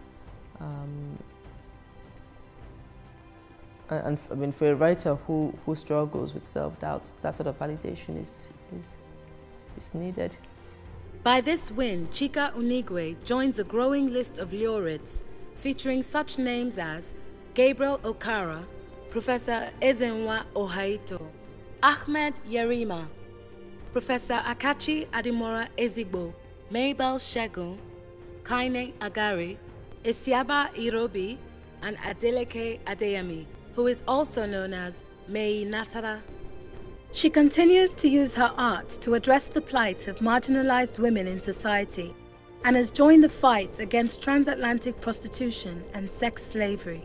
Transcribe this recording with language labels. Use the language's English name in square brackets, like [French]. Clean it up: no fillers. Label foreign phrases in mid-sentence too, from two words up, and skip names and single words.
[English] And I mean, for a writer who struggles with self-doubt, that sort of validation is needed. By this win, Chika Onigwe joins a growing list of laureates, featuring such names as Gabriel Okara, Professor Ezenwa Ohaito, Ahmed Yerima, Professor Akachi Adimora Ezigbo, Mabel Shegun, Kaine Agari, Isiaba Irobi, and Adeleke Adeyemi, who is also known as Mai Nasara. She continues to use her art to address the plight of marginalized women in society and has joined the fight against transatlantic prostitution and sex slavery.